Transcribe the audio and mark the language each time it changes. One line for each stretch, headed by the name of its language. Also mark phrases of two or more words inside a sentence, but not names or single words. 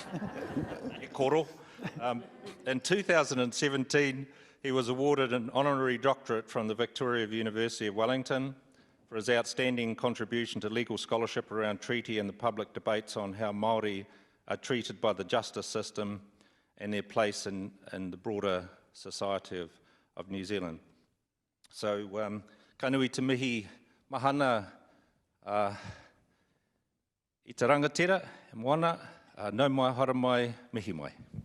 English: In 2017, he was awarded an honorary doctorate from the Victoria University of Wellington for his outstanding contribution to legal scholarship around treaty and the public debates on how Māori are treated by the justice system and their place in the broader society of New Zealand. So,
Māori: ka nui te mihi mahana I te rangatira, Moana, nau mai, hara mai, mihi mai.